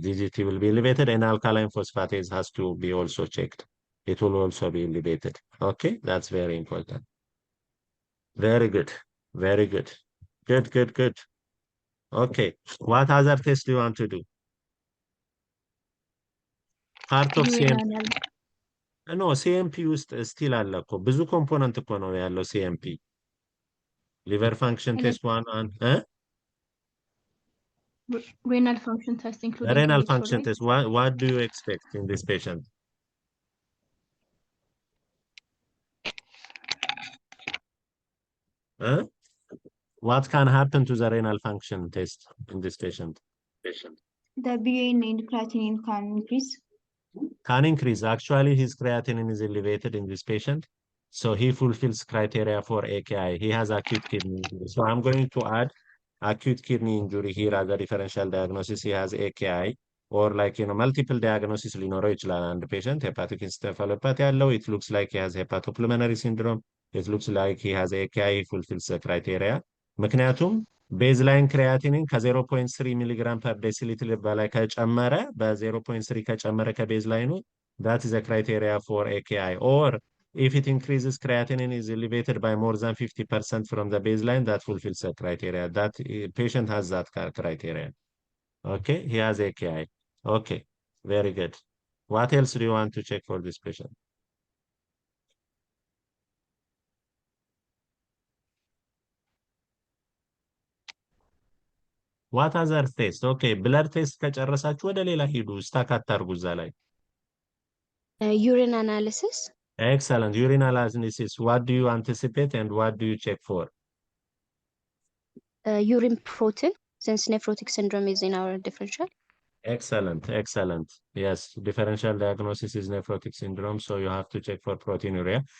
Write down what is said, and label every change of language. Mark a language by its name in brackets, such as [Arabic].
[English] GGT will be elevated, and alkaline phosphatase has to be also checked. It will also be elevated. Okay, that's very important. Very good. Very good. Good, good, good. Okay, what other tests do you want to do? Part of CMP. [Amharic] No, CMP ውስጥ still አለ እኮ ብዙ ኮምፖነንት እኮ ነው ያለው CMP. [English] Liver function test 1 renal function test including renal electrolytes. function test. What do you expect in this patient? What can happen to the renal function test in this patient? The urine and creatinine can increase. Can increase. Actually, his creatinine is elevated in this patient. So he fulfills criteria for AKI. He has acute kidney injury. So I'm going to add acute kidney injury here as a differential diagnosis. He has AKI or like, multiple diagnoses [Amharic] ሊኖረው ይችላል አንድ [English] patient. Hepatic encephalopathy ያለው. It looks like he has hepatopulmonary syndrome. It looks like he has AKI. He fulfills the criteria. [Amharic] ምክንያቱም ቤዝላይን ክሪያቲኒን ከ0.3 ሚሊግራም ፐር ዴሲሊትር በላይ ከጨመረ በ0.3 ከጨመረ ከቤዝላይኑ [English] that is a criteria for AKI. Or if it increases creatinine is elevated by more than 50% from the baseline, that fulfills the criteria. That patient has that criteria. Okay, he has AKI. Okay, very good. What else do you want to check for this patient? What other test? [Amharic] Okay, blood test ከጨረሳችሁ ወደ ሌላ ሂዱ። ስታክ አታርጉ እዛ ላይ። [English] Urine analysis. Excellent. Urine analysis. What do you anticipate and what do you check for? Urine protein, since nephrotic syndrome is in our differential. Excellent, excellent. Yes, differential diagnosis is nephrotic syndrome, so you have to check for proteinuria.